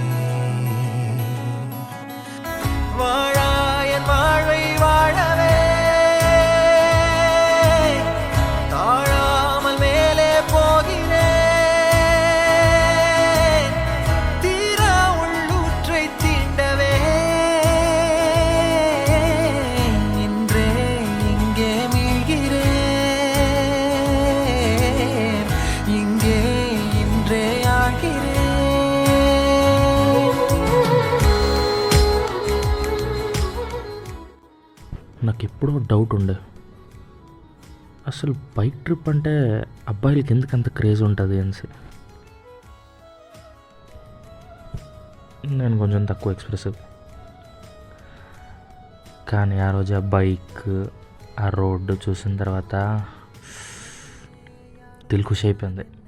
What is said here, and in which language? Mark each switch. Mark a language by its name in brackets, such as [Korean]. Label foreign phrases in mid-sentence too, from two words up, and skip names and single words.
[Tamil] வாழாயன் வாழ்வை வாழவே தாழாமல் மேலே போகிறேன். தீரா உள்ளூற்றை தீண்டவே இன்றே இங்கே மீழ்கிறேன். இங்கே இன்றே ஆகிறேன். [Telugu] నాకు ఎప్పుడో డౌట్ ఉండే, అసలు [English] bike trip [Telugu] అంటే అబ్బాయిలకి ఎందుకు అంత క్రేజ్ ఉంటుంది అనేసి. నేను కొంచెం తక్కువ ఎక్స్ప్రెసివ్, కానీ ఆ రోజు ఆ బైక్ ఆ రోడ్డు చూసిన తర్వాత [Hindi] दिल ख़ुशी [Telugu] అయిపోయింది.